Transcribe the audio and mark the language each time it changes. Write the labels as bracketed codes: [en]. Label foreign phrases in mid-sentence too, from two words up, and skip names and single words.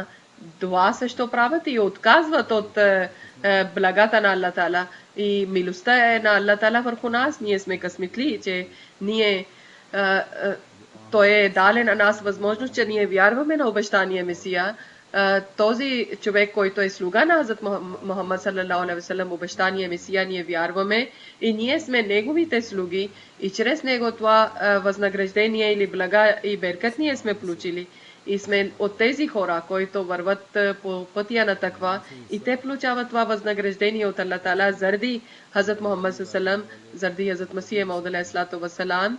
[bg] Това също правят и отказват от благата на Аллах Тала. И милостта е на Аллах Тала върху нас. Ние сме късметли, че той е дали на нас възможност, че ние вярваме на обещания Месия. Този човек, който е слуга на Хазрат Мухаммад [ar] صلى الله عليه وسلم, [bg] обещания Месия, ние вярваме и ние сме неговите слуги и чрез него това възнаграждение или блага и беркат ние сме получили. И сме от тези хора, които върват по пътя на таква и те получават това възнаграждение от Аллах Таала заради Хазрат Мухаммад салам, заради Хазрат Масия Мауд [ar] عليه الصلاة والسلام.